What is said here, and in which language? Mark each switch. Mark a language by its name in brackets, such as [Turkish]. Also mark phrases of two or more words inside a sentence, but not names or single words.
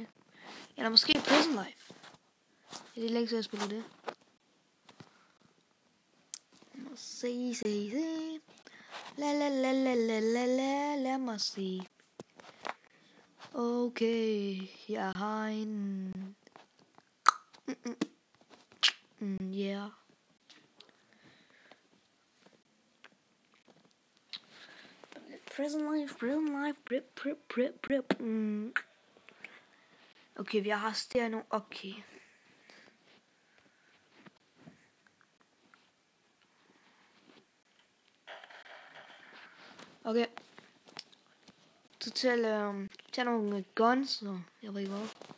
[Danish] Eller måske Prison Life. Det er længe siden jeg spiller det. Lad mig se. Lad mig se. Okay, jeg har en... Yeah. Prison Life. Okay, vi har stær nu. Okay. Okay. Så tag nogle guns, og jeg ved ikke hvad.